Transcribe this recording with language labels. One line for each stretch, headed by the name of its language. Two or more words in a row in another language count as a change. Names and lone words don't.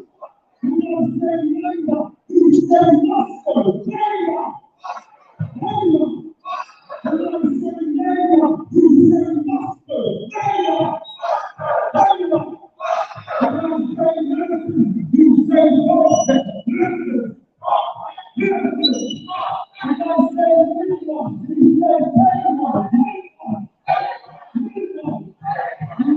English: When I say Labour, you say must go. Labour! Labour! When I say Labour, you say must go. Labour! Labour! When I say Wellington, you say Wellington. Wellington! Wellington! When I say Labour, you say Labour. Labour!